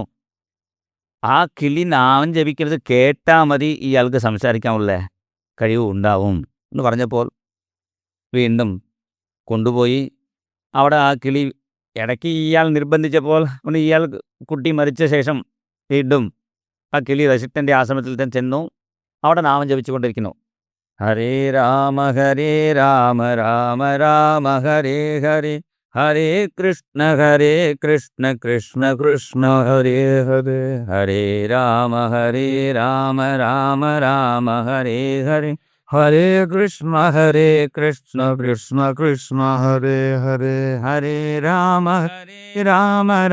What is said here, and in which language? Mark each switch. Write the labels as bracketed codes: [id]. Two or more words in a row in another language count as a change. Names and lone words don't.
[ml] ആ കിളി നാമം ജപിക്കുന്നത് കേട്ടാൽ മതി, ഇയാൾക്ക് സംസാരിക്കാനുള്ള കഴിവ് ഉണ്ടാവും എന്ന് പറഞ്ഞപ്പോൾ വീണ്ടും കൊണ്ടുപോയി അവിടെ ആ കിളി ഇടയ്ക്ക് ഇയാൾ നിർബന്ധിച്ചപ്പോൾ ഇയാൾ കുട്ടി മരിച്ച ശേഷം വീണ്ടും ആ കിളി വസിഷ്ഠൻ്റെ ആശ്രമത്തിൽ തന്നെ ചെന്നു. അവിടെ നാമം ജപിച്ചുകൊണ്ടിരിക്കുന്നു. [sa] ഹരേ രാമ രാമ രാമ ഹരേ ഹരേ, ഹരേ കൃഷ്ണ കൃഷ്ണ കൃഷ്ണ ഹരേ ഹരേ, ഹരേ രാമ രാമ രാമ ഹരേ ഹരേ, ഹരേ കൃഷ്ണ കൃഷ്ണ കൃഷ്ണ ഹരേ ഹരേ, ഹരേ രാമ രാമ